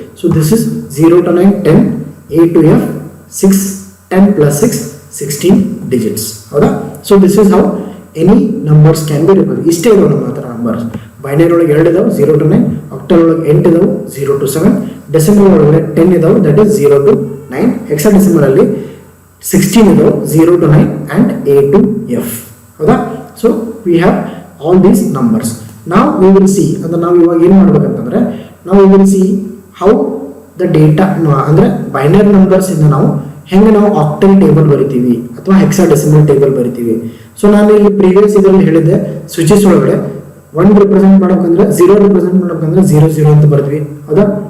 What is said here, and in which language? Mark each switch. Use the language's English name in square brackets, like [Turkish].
[English] So this is 0 to 9, 10, A to F, 6, 10 plus 6, 16 digits, ಹೌದಾ. So this is how any numbers can be represent. ಇಷ್ಟೇ ಇದಾವೆ ನಮ್ಮ ಹತ್ರ numbers. [Kannada] Binary ಒಳಗೆ 2 ಇದಾವೆ, 0 to 9, ಆಕ್ಟಲ್ ಒಳಗೆ 8 ಇದಾವೆ, 0 to 7, ಡೆಸಿಮಲ್ ಒಳಗಡೆ 10 ಇದಾವೆ, ದಟ್ ಈಸ್ 0 to 9. ಹೆಕ್ಸಾಡೆಸಿಮಲ್ ಅಲ್ಲಿ 16 ಇದಾವೆ, 0 to 9 and A to F, ಹೌದಾ. [English] So we have all these numbers. [Kannada] ನಾವು ವಿ ವಿಲ್ ಸಿ ಅಂದ್ರೆ ನಾವು ಇವಾಗ ಏನು ಮಾಡ್ಬೇಕಂತಂದ್ರೆ, ನಾವು we will see how the data ಅಂದರೆ ಬೈನರಿ ನಂಬರ್ಸ್ ಇಂದ ನಾವು ಹೆಂಗೆ ನಾವು ಆಕ್ಟಲ್ ಟೇಬಲ್ ಬರಿತೀವಿ ಅಥವಾ ಹೆಕ್ಸಾಡೆಸಿಮಲ್ ಟೇಬಲ್ ಬರಿತೀವಿ. ಸೊ ನಾನು ಇಲ್ಲಿ ಪ್ರೀವಿಯಸ್ ಇದರಲ್ಲಿ ಹೇಳಿದ್ದೆ ಸ್ವಿಚಸ್ ಒಳಗಡೆ 1 ರಿಪ್ರೆಸೆಂಟ್ ಮಾಡ್ಬೇಕಂದ್ರೆ 0 ರಿಪ್ರೆಸೆಂಟ್ ಮಾಡ್ಬೇಕಂದ್ರೆ 0 0 ಅಂತ ಬರ್ತೀವಿ, ಹೌದಾ.